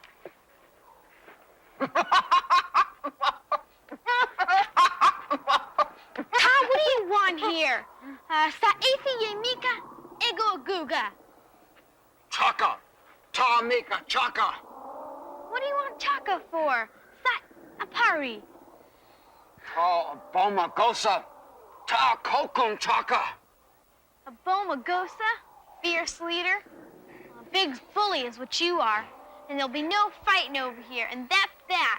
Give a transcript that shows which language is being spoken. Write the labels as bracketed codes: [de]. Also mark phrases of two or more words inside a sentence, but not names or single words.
[en] Tom, what do you want here? Sa Afi Yemika Ego Guga. Chaka. Ta Mika Chaka. What do you want Chaka for? Sa Apari. Ta Boma Gosa. Ta Kokun Chaka. A Bomagosa? Fierce leader? A big bully is what you are. And there'll be no fighting over here, and that's that.